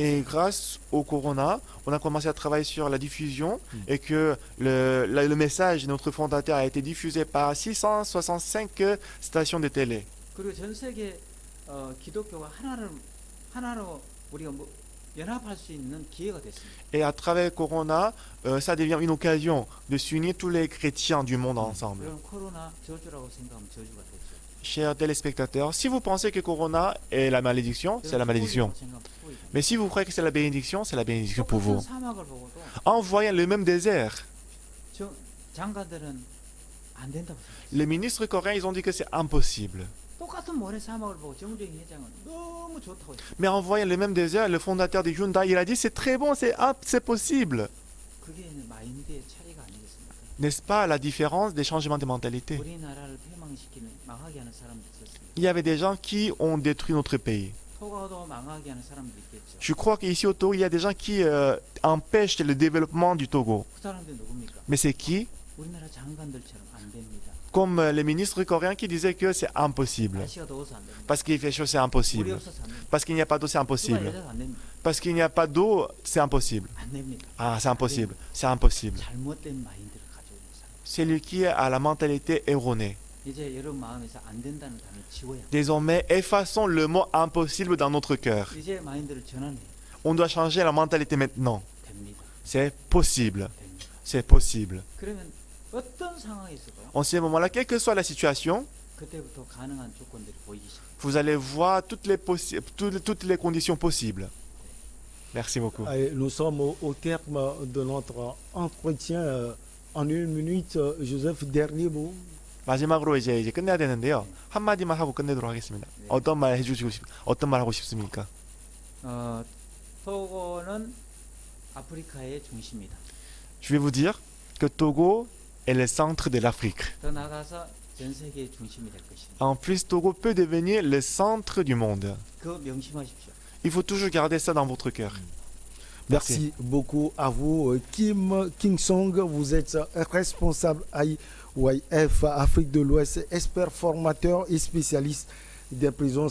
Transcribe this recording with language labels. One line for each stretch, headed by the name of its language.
French: Et grâce au corona, on a commencé à travailler sur la diffusion et que le message de notre fondateur a été diffusé par 665 stations de télé.
Korean: 그리고 전 세계 기독교가 하나로 우리가 연합할 수 있는 기회가 됐습니다.
French: Et à travers Corona, ça devient une occasion de s'unir tous les chrétiens du monde ensemble.
Korean: 그럼 코로나 저주라고 생각하면 저주가 되죠.
French: Chers téléspectateurs, si vous pensez que Corona est la malédiction, c'est la malédiction. Mais si vous croyez que c'est la bénédiction, c'est la bénédiction pour vous.
Korean: 사막을 보고도
French: En voyant le même désert,
Korean: 장관들은 안 된다고 생각했어요.
French: les ministres coréens, ils ont dit que c'est impossible.
Korean: 똑같은 모래 사막을 보고 정주행 회장은 너무 좋다고 했어요.
French: Mais en voyant le même désert, le fondateur de Hyundai, il a dit c'est très bon, c'est possible.
Korean: 그게 마인드의 차이가 아니겠습니까?
French: N'est-ce pas la différence des changements de mentalité?
Korean: 우리나라를 패망시키는 망하게 하는 사람도 있었습니다.
French: Il y avait des gens qui ont détruit notre pays.
Korean: 토가도 망하게 하는 사람도 있겠죠.
French: Je crois qu'ici au Togo, il y a des gens qui empêchent le développement du Togo.
Korean: 그 사람들 누굽니까?
French: Mais c'est qui?
Korean: 우리나라 장관들처럼 안 됩니다.
French: Comme les ministres coréens qui disaient que c'est impossible.
Korean: 날씨가 더워서 안 됩니다.
French: Parce qu'il fait chaud, c'est
Korean: 물이
French: impossible.
Korean: 없어서 안 됩니다.
French: Parce qu'il n'y a pas d'eau, c'est
Korean: 누가
French: impossible.
Korean: 여자도 안 됩니다.
French: Parce qu'il n'y a pas d'eau, c'est impossible.
Korean: 안 됩니다.
French: Ah, c'est impossible. C'est impossible.
Korean: 잘못된 마인드를 가지고 있는 사람.
French: C'est lui qui a la mentalité erronée.
Korean: 이제 여러분 마음에서 안 된다는 단어 지워야 합니다.
French: Désormais, effaçons le mot impossible dans notre cœur.
Korean: 이제 마인드를 전환해야
French: On doit changer la mentalité maintenant.
Korean: 됩니다.
French: C'est possible.
Korean: 됩니다.
French: C'est possible.
Korean: 그러면 어떤 상황에서도
French: En ce moment-là, quelle que soit la situation,
Korean: 그때부터 가능한 조건들이 보이기 시작합니다.
French: vous allez voir toutes les conditions possibles. Merci beaucoup. Allez, nous sommes au terme de notre entretien. En une minute, Joseph, dernier mot.
Korean: 마지막으로 이제 끝내야 되는데요. 한마디만 하고 끝내도록 하겠습니다. 네. 어떤 말 하고 싶습니까? 토고는 아프리카의 중심이다.
French: Je vais vous dire que Togo est le centre de l'Afrique.
Korean: 더 나아가서 전 세계의 중심이 될 것입니다.
French: En plus, Togo peut devenir le centre du monde.
Korean: 그거 명심하십시오.
French: Il faut toujours garder ça dans votre cœur. Merci beaucoup à vous. Kim King-song, vous êtes responsable IYF Afrique de l'Ouest, expert formateur et spécialiste des prisons.